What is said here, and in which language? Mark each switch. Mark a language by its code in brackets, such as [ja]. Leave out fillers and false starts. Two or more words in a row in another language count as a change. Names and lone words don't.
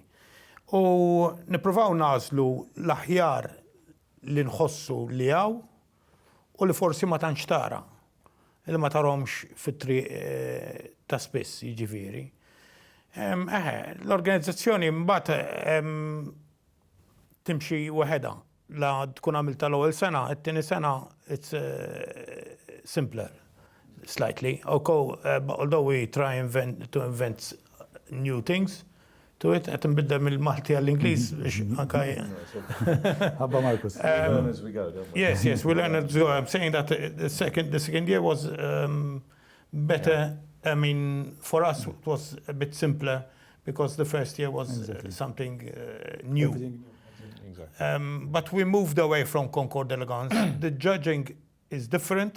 [mt] U nippruvaw nażlu l-aħjar li nħossu li hawn u li forsi ma tantx tara, li ma tarahomx fit-triq ta' spiss, jiġifieri. L-organizzazzjoni mbagħad timxi waħedha. La tkun għamilta l-ewwel sena, it-tieni sena [en] it's simpler slightly. Although we try to invent new things to it, [mt] qed nbiddel mill-Malti għall-Ingliż biex anke Ħabba Marcus. [en] We learn as we go, don't we? Yes, we learn as we go. I'm saying that the second year was better. I mean, for us it was a bit simpler because the first year was something new. Exactly. But we moved away from Concord Elegance. The judging is different.